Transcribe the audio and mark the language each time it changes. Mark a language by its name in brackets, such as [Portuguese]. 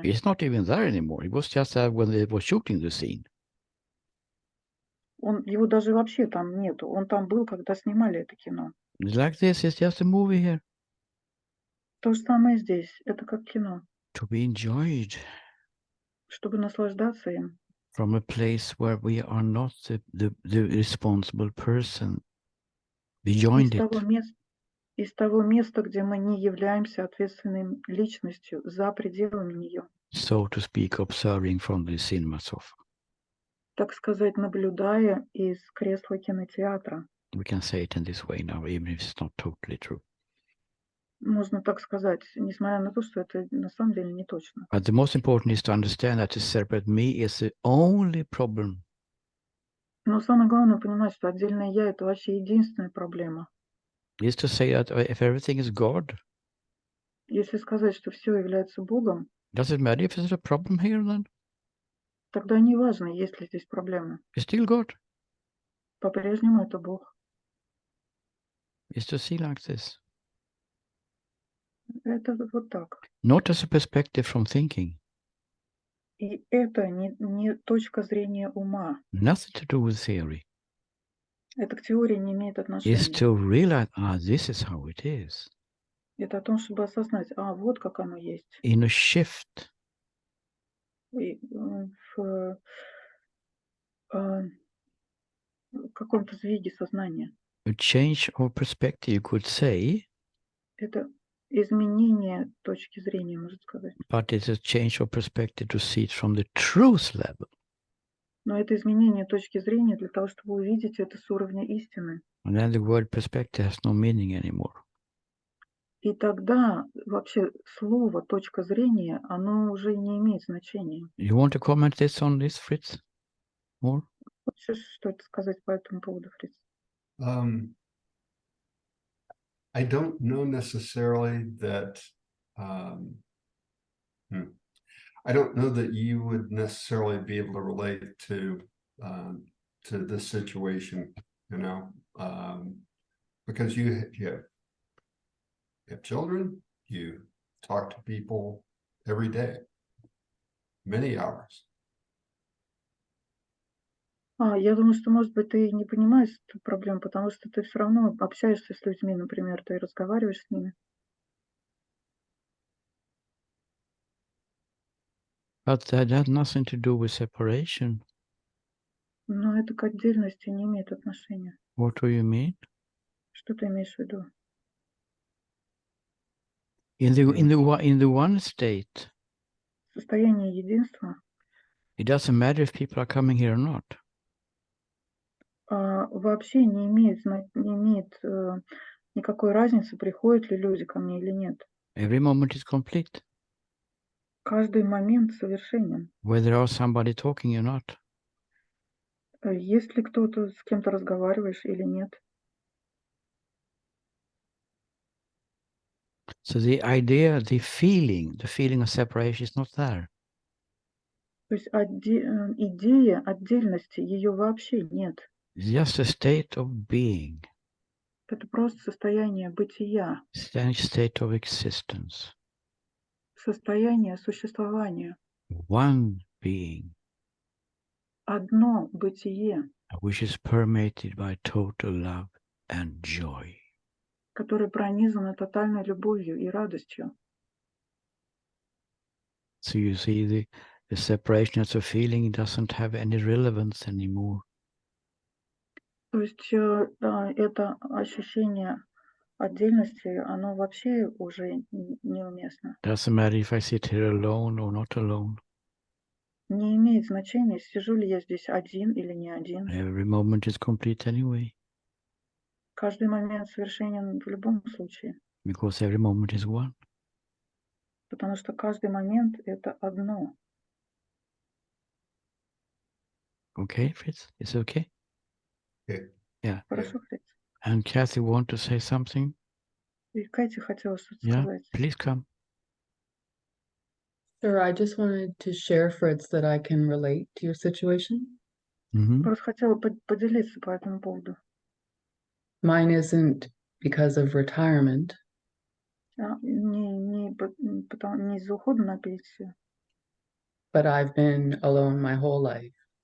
[English] He's not even there anymore. He was just there when they were shooting the scene. [Russian] Его даже вообще там нету. Он там был, когда снимали это кино. [English] Like this, it's just a movie here. [Russian] То же самое здесь. Это как кино. [English] To be enjoyed [Russian] Чтобы наслаждаться им. [English] from a place where we are not the responsible person. We joined it. [Russian] Из того места, где мы не являемся ответственной личностью за пределами нее. [English] So to speak, observing from the cinema sofa. [Russian] Так сказать, наблюдая из кресла кинотеатра. [English] We can say it in this way now, even if it's not totally true. [Russian] Можно так сказать, несмотря на то, что это на самом деле не точно. [English] But the most important is to understand that the separate me is the only problem. [Russian] Но самое главное понимать, что отдельное я — это вообще единственная проблема. [English] Is to say that if everything is God, [Russian] Если сказать, что все является Богом, [English] does it matter if there's a problem here then? [Russian] тогда не важно, есть ли здесь проблемы. [English] It's still God. [Russian] По-прежнему это Бог. [English] It's to see like this. [Russian] Это вот так. [English] Not as a perspective from thinking. [Russian] И это не точка зрения ума. [English] Nothing to do with theory. [Russian] Это к теории не имеет [English] It's [Russian] отношения. [English] to realize, this is how it is. [Russian] Это о том, чтобы осознать, вот как оно есть. [English] In a shift. [Russian] И, в каком-то сдвиге сознания. [English] A change of perspective, you could say. [Russian] Это изменение точки зрения, можно сказать. [English] But it's a change of perspective to see it from the truth level. [Russian] Но это изменение точки зрения для того, чтобы увидеть это с уровня истины. [English] And then the word perspective has no meaning anymore. [Russian] И тогда вообще слово «точка зрения», оно уже не имеет значения. [English] You want to comment on this, Fritz? More? [Russian] Хочешь что-то сказать по этому поводу, Фриц? [English] I don't know necessarily that I don't know that you would necessarily be able to relate to this situation, because you have children, you talk to people every day, many hours. [Russian] Я думаю, что, может быть, ты не понимаешь эту проблему, потому что ты все равно общаешься с людьми, например, ты разговариваешь с ними. [English] But that had nothing to do with separation. [Russian] Но это к отдельности не имеет отношения. [English] What do you mean? [Russian] Что ты имеешь в виду? [English] In the one state, [Russian] состояние единства, [English] it doesn't matter if people are coming here or not. [Russian] вообще не имеет никакой разницы, приходят ли люди ко мне или нет. [English] Every moment is complete, [Russian] Каждый момент совершенен. [English] whether there's somebody talking or not. [Russian] Есть ли кто-то, с кем-то разговариваешь или нет. [English] So the idea, the feeling of separation is not there. [Russian] То есть идея отдельности, ее вообще нет. [English] It's just a state of being, [Russian] Это просто состояние бытия, [English] state of existence, [Russian] состояние существования, [English] one being, [Russian] одно бытие, [English] which is permeated by total love and joy. [Russian] которое пронизано тотальной любовью и радостью. [English] So you see the separation as a feeling doesn't have any relevance anymore. [Russian] То есть это ощущение отдельности, оно вообще уже неуместно. [English] Doesn't matter if I sit here alone or not alone. [Russian] Не имеет значения, сижу ли я здесь один или не один. [English] Every moment is complete anyway, [Russian] Каждый момент совершенен в любом случае, [English] because every moment is one. [Russian] потому что каждый момент — это одно. [English] Okay, Fritz? Is it okay? Okay. Yeah. [Russian] Хорошо, Фриц? [English] And Kathy want to say something? [Russian] И Катя хотела что-то [English] Yeah, [Russian] сказать. [English] please come. Sure, I just wanted to share, Fritz, that I can relate to your situation. Mm-hmm. [Russian] Просто хотела поделиться по этому поводу. [English] Mine isn't because of retirement, [Russian] Не из-за ухода на пенсию, [English] but I've been alone my whole life.